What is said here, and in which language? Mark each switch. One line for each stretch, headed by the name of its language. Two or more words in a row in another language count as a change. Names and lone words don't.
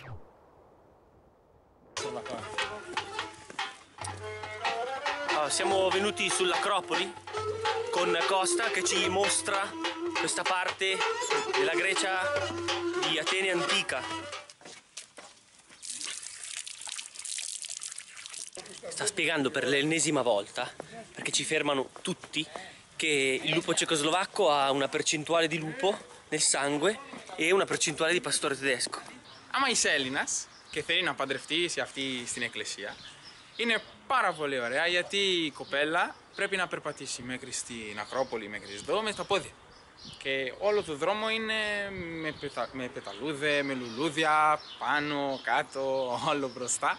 Italian: Siamo venuti sull'Acropoli con Costa che ci mostra questa parte della Grecia di Atene antica. Sta spiegando per l'ennesima volta, perché ci fermano tutti, che il lupo cecoslovacco ha una percentuale di lupo nel sangue e una percentuale di pastore tedesco.
Greek: Άμα είσαι Έλληνας και θέλει να παντρευτεί σε αυτή στην εκκλησία, είναι πάρα πολύ ωραία γιατί η κοπέλα πρέπει να περπατήσει μέχρι στην Ακρόπολη, μέχρι εδώ με τα πόδια. Και όλο το δρόμο είναι με πεταλούδε, με λουλούδια, πάνω, κάτω, όλο μπροστά.